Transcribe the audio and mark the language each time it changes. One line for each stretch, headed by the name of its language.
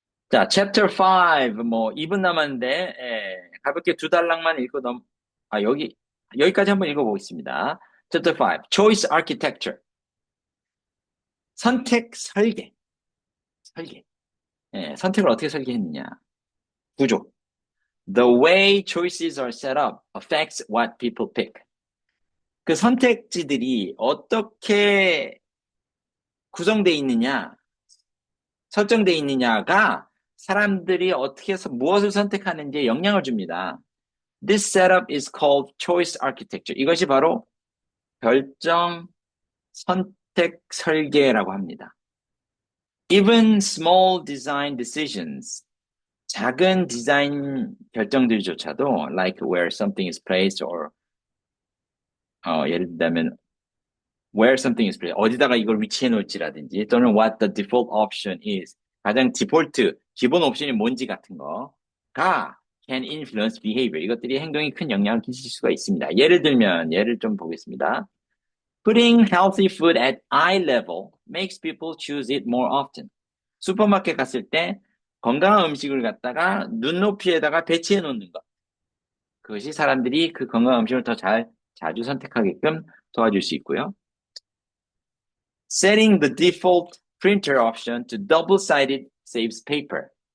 Korean: 자, chapter 5, 뭐, 2분 남았는데, 가볍게 두 달락만 읽고 여기까지 한번 읽어보겠습니다.
English: chapter 5, choice architecture.
Korean: 선택 설계. 선택을 어떻게 설계했느냐. 구조.
English: The way choices are set up affects what people pick.
Korean: 그 선택지들이 어떻게 구성되어 있느냐, 설정되어 있느냐가 사람들이 어떻게 해서 무엇을 선택하는지에 영향을 줍니다.
English: This setup is called choice architecture.
Korean: 이것이 바로 결정, 선택, 설계라고 합니다.
English: Even small design decisions,
Korean: 작은 디자인 결정들조차도,
English: like where something is placed, or,
Korean: 예를 들자면,
English: where something is placed,
Korean: 어디다가 이걸 위치해 놓을지라든지, 또는
English: what the default option is,
Korean: 가장 디폴트, 기본 옵션이 뭔지 같은 거가
English: can influence behavior.
Korean: 이것들이 행동에 큰 영향을 끼칠 수가 있습니다. 예를 들면, 예를 좀 보겠습니다.
English: Putting healthy food at eye level makes people choose it more often.
Korean: 슈퍼마켓 갔을 때 건강한 음식을 갖다가 눈높이에다가 배치해 놓는 것. 그것이 사람들이 그 건강한 음식을 더 자주 선택하게끔 도와줄 수 있고요.
English: Setting the default printer option to double-sided saves paper.